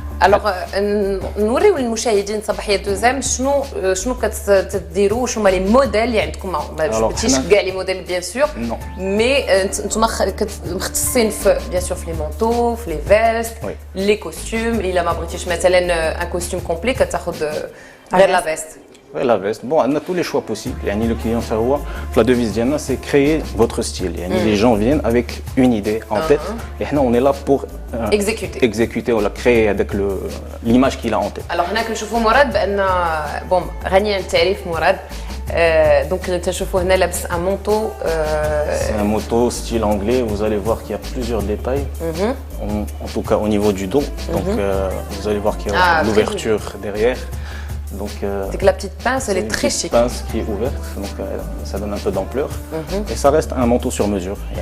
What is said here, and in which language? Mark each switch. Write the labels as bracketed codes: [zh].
[ar] الوغ نوريو للمشاهدين صباحيه دوزام شنو كتديروا، شنو هما لي موديل اللي عندكم. ما جبتيش كاع لي موديل بيان سور، مي انتم مختصين في بيان سور في لي مونطو، في لي فيست، لي كوستيم. الا ما بغيتيش مثلا ان كوستيم كومبلي كتاخذ غير لا فيست. [fr] La veste. Bon, on a tous les choix possibles. Yani, le client, ça voit. La devise d'Yana, c'est créer votre style. Yani, les gens viennent avec une idée en tête. Et nous, on est là pour exécuter ou la créer avec l'image qu'il a en tête. [ar] Alors, هنا كنشوفوا مراد بان بون غني عن التعريف مراد. Donc, تشوفوا هنا لابس [fr] un manteau. C'est un manteau style anglais. Vous allez voir qu'il y a plusieurs détails. En tout cas, au niveau du dos. Donc, vous allez voir qu'il y a l'ouverture derrière. Donc, la petite pince, elle est très chic. Une pince qui est ouverte, donc ça donne un peu d'ampleur. Et ça reste un manteau sur mesure.